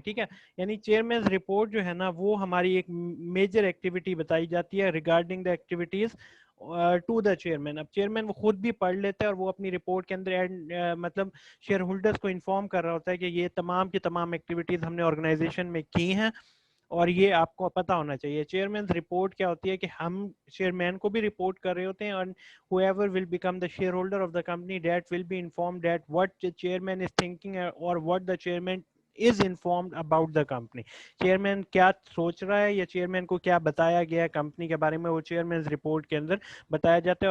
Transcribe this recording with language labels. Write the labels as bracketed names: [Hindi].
[Hindi] ठीक है, यानी चेयरमैन रिपोर्ट जो है ना, वो हमारी एक मेजर एक्टिविटी बताई जाती है regarding the activities to the chairman. अब चेयरमैन वो खुद भी पढ़ लेता है, और वो अपनी रिपोर्ट के अंदर मतलब शेयर होल्डर्स को इन्फॉर्म कर रहा होता है कि ये तमाम की तमाम एक्टिविटीज हमने ऑर्गेनाइजेशन में की हैं, और ये आपको पता होना चाहिए. चेयरमैन रिपोर्ट क्या होती है कि हम चेयरमैन को भी रिपोर्ट कर रहे होते हैं, और [English] whoever will become the shareholder of the company, that will be informed that what the chairman is thinking, or what the chairman is informed about the company. [Hindi] Chairman क्या सोच रहा है, या चेयरमैन को क्या बताया गया है कंपनी के बारे में, वो चेयरमैन रिपोर्ट के अंदर बताया जाता है.